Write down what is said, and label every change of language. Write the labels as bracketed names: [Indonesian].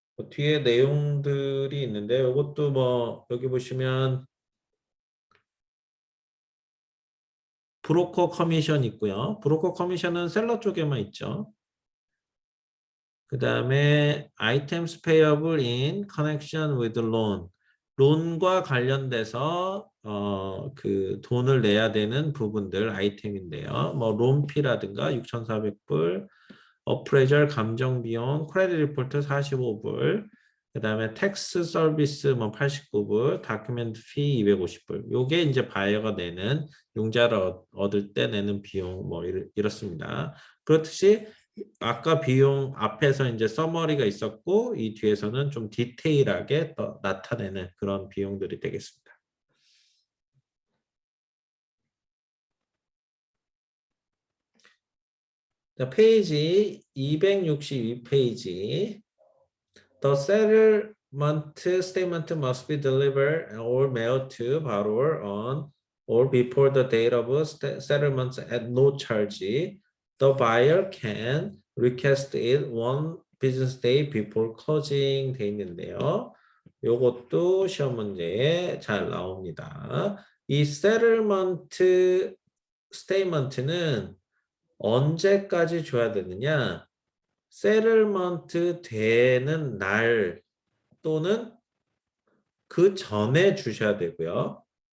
[Korean] 뒤에 내용들이 있는데 이것도 뭐 여기 보시면 브로커 커미션 있고요. 브로커 커미션은 셀러 쪽에만 있죠. 그 다음에 [English] items payable in connection with loan. [Korean] 론과 관련돼서 그 돈을 내야 되는 부분들 아이템인데요. 뭐 론피라든가 6,400불, 어프레이저 감정 비용, 크레딧 리포트 45불, 그 다음에 텍스 서비스 뭐 89불, 다큐멘트 피 250불. 요게 이제 바이어가 내는 융자를 얻을 때 내는 비용 뭐 이렇습니다. 그렇듯이 아까 비용 앞에서 이제 서머리가 있었고 이 뒤에서는 좀 디테일하게 더 나타내는 그런 비용들이 되겠습니다. 자, 페이지 262페이지. [English] The settlement statement must be delivered or mailed to borrower on or before the date of settlement at no charge the buyer can request it one business day before closing [Korean] 돼 있는데요. 요것도 시험 문제에 잘 나옵니다. 이 settlement statement는 언제까지 줘야 되느냐? settlement 되는 날 또는 그 전에 주셔야 되고요.